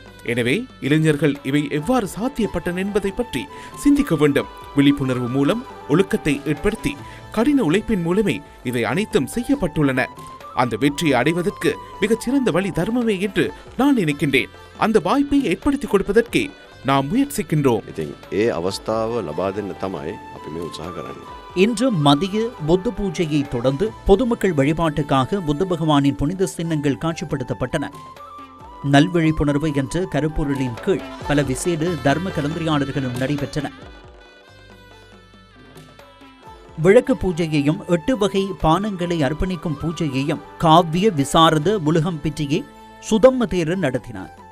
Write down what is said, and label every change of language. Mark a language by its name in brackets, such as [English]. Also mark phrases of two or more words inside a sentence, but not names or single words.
[Tamil] எனவே இளைஞர்கள் இவை எவ்வாறு சாத்தியப்பட்டன என்பதை பற்றி சிந்திக்க வேண்டும். விழிப்புணர்வு மூலம் ஒழுக்கத்தை ஏற்படுத்தி கடின உழைப்பின் மூலமே இவை அனைத்தும் செய்யப்பட்டுள்ளன. அந்த வெற்றியை அடைவதற்கு மிகச்சிறந்த வழி தர்மமே என்று நான் நினைக்கின்றேன். அந்த வாய்ப்பை ஏற்படுத்தி கொடுப்பதற்கே நாம் முயற்சிக்கின்றோம். [Sinhala] ඒ අවස්ථාව ලබා දෙන්න තමයි අපි මේ උත්සාහ කරන්නේ. [Tamil] இன்று மதிய புத்த பூஜையை தொடர்ந்து பொதுமக்கள் வழிபாட்டுக்காக புத்த பகவானின் புனித சின்னங்கள் காட்சிப்படுத்தப்பட்டன. நல்விழிப்புணர்வு என்ற கருப்பொருளின் கீழ் பல விசேட தர்ம கலந்துரையாடல்களும் நடைபெற்றன. விளக்கு பூஜையையும் 8 வகை பானங்களை அர்ப்பணிக்கும் பூஜையையும் காவிய விசாரத உலகம் பிற்றியே சுதம்ம தேரர் நடத்தினார்.